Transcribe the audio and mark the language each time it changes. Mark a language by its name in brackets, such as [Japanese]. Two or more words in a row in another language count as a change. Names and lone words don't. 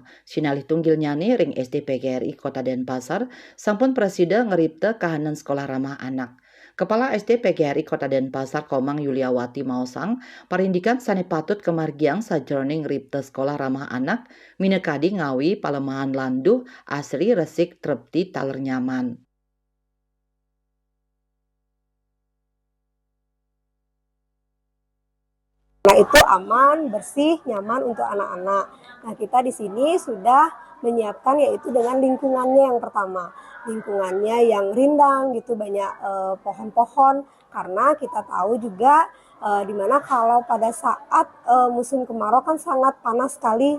[Balinese] Sinalih tunggil nyane ring SD PGRI Kota Denpasar, sampun presida ngeripta kahanan [Indonesian] sekolah ramah anak. [Balinese] Kepala SD PGRI Kota Denpasar Komang Yuliawati Mausang, parindikan sane patut kemargiang sajroning ngeripta [Indonesian] sekolah ramah anak, [Balinese] minekadi ngawi palemahan landuh asri resik trepti taler nyaman. [Indonesian] Nah, itu aman, bersih, nyaman untuk anak-anak. Nah, kita di sini sudah menyiapkan yaitu dengan lingkungannya yang pertama. Lingkungannya yang rindang gitu, banyak pohon-pohon karena kita tahu juga di mana kalau pada saat musim kemarau kan sangat panas sekali.